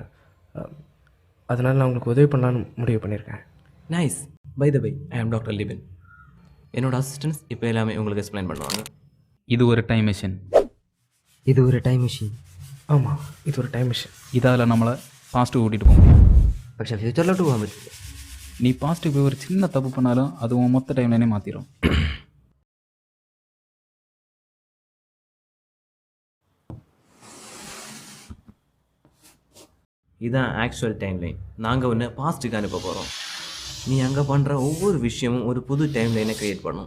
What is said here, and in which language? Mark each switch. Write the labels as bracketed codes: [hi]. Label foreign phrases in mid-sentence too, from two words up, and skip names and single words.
[ta] அதனால் நான் உங்களுக்கு உதவி பண்ணலான்னு முடிவு பண்ணியிருக்கேன். [en] Nice. By the by, I am Doctor Libin. [ta] என்னோட அசிஸ்டன்ஸ் இப்போ எல்லாமே உங்களுக்கு எக்ஸ்பிளைன் பண்ணுவாங்க. இது ஒரு [en] time machine. [ta] இது ஒரு [en] time machine. [ta] ஆமாம், இது ஒரு [en] time machine. [ta] இதால் நம்மளை பாஸ்ட்டுக்கு கூட்டிகிட்டு போக முடியும். [ml] പക്ഷെ ഫ്യൂച്ചറിലോട്ട് പോകാൻ പറ്റില്ല. [ta] நீ பாஸ்ட்டுக்கு போய் ஒரு சின்ன தப்பு பண்ணாலும் அது உன் மொத்த டைம்லைனே மாற்றிடும். இதுதான் [en] actual time line. [ta] நாங்கள் ஒன்று பாஸ்ட்டுக்கு அனுப்ப போகிறோம். நீ அங்கே பண்ணுற ஒவ்வொரு விஷயமும் ஒரு புது [en] time lineை [ta] க்ரியேட் பண்ணும்.